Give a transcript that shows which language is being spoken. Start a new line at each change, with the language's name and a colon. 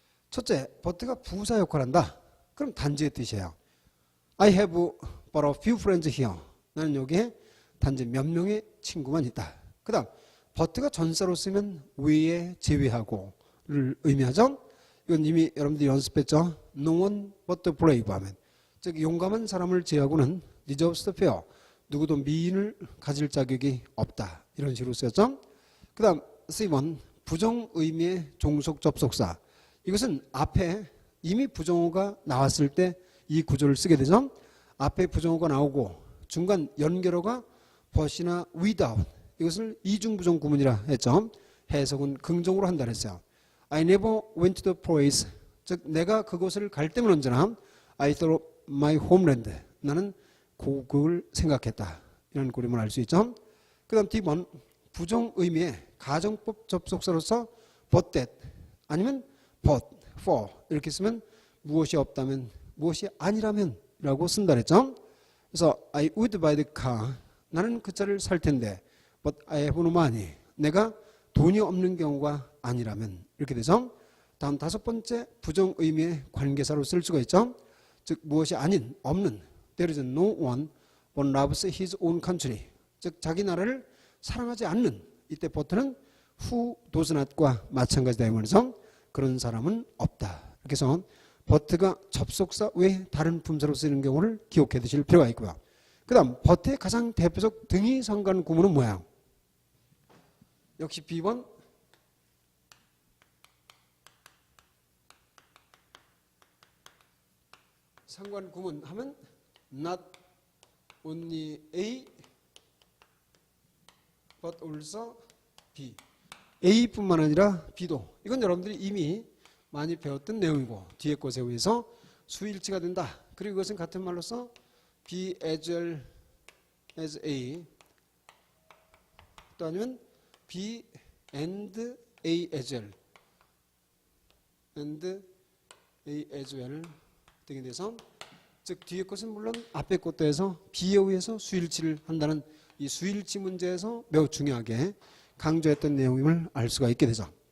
Korean: 첫째, but가 부사 역할을 한다. 그럼 단지의 뜻이에요.
English: I have but a few friends here.
Korean: 나는 여기에 단지 몇 명의 친구만 있다. 그 다음 but가 전사로 쓰면 외에 제외하고를 의미하죠. 이건 이미 여러분들이 연습했죠.
English: No one but the brave
Korean: 하면 즉 용감한 사람을 제외하고는
English: deserves the fair.
Korean: 누구도 미인을 가질 자격이 없다. 이런 식으로 쓰였죠. 그 다음 C1 부정 의미의 종속 접속사. 이것은 앞에 이미 부정어가 나왔을 때 이 구조를 쓰게 되죠. 앞에 부정어가 나오고 중간 연결어가 but이나 without. 이것을 이중부정 구문이라 했죠. 해석은 긍정으로 한다 했어요.
English: I never went to the place.
Korean: 즉 내가 그곳을 갈 때면 언제나
English: I thought my homeland.
Korean: 나는 고국을 생각했다. 이런 그림을 알 수 있죠. 그 다음 D번 부정 의미의 가정법 접속사로서 but that 아니면 but, for 이렇게 쓰면 무엇이 없다면 무엇이 아니라면 라고 쓴다 그랬죠.
English: 그래서 I would buy the car.
Korean: 나는 그 차를 살 텐데
English: but I have no money.
Korean: 내가 돈이 없는 경우가 아니라면 이렇게 되죠. 다음 다섯 번째 부정 의미의 관계사로 쓸 수가 있죠. 즉 무엇이 아닌 없는
English: There is no one but loves his own country.
Korean: 즉 자기 나라를 사랑하지 않는 이때 버트는
English: who does not
Korean: 과 마찬가지다 이 말이죠. 그런 사람은 없다. 이렇게 해서 버트가 접속사 외 다른 품사로 쓰이는 경우를 기억해 두실 필요가 있고요. 그 다음 버트의 가장 대표적 등위 상관 구문은 뭐야? 역시 B번 상관 구문 하면
English: not only A but also B.
Korean: A뿐만 아니라 B도. 이건 여러분들이 이미 많이 배웠던 내용이고 뒤에 것에 의해서 수일치가 된다. 그리고 이것은 같은 말로서 B as well as A 또 아니면 B and A as well and A as well 등이 돼서 즉 뒤에 것은 물론 앞에 것도 해서 B에 의해서 수일치를 한다는 이 수일치 문제에서 매우 중요하게 강조했던 내용임을 알 수가 있게 되죠.